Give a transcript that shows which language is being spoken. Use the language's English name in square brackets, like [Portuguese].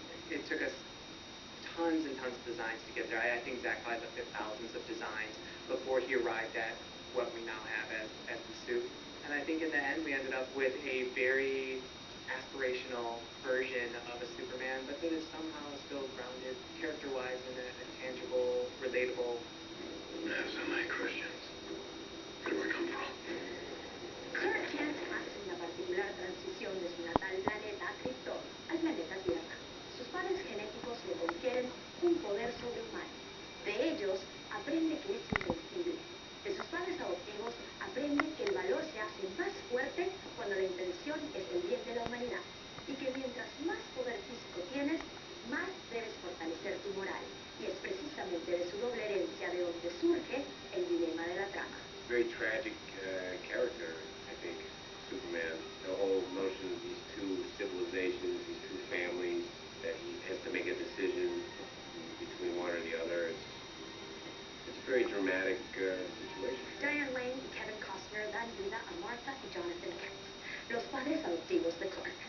[English] It took us tons and tons of designs to get there. I think Zach probably looked at thousands of designs before he arrived at what we now have as the suit. And I think in the end we ended up with a very aspirational version of a Superman, but that is somehow still grounded character-wise in a tangible, relatable. I have so many questions. Where do I come from? [Spanish] Clark Kent hace una particular transición de su natal planeta, Krypton, al planeta Tierra. Sus padres genéticos le confieren un poder sobrehumano. De ellos, aprende que es invencible. De sus padres adoptivos, aprende que el valor se hace más fuerte cuando la intención es el bien de la humanidad. Y que mientras más poder físico tienes, más debes fortalecer tu moral. Y es precisamente de su doble herencia de donde surge el dilema de la trama. [English] Very tragic character, I think, Superman. The whole notion of these two civilizations, these two families, that he has to make a decision between one or the other. It's a very dramatic situation. [Spanish] Diane Lane y Kevin Costner dan vida a Martha y Jonathan Kent, los padres adoptivos de Clark.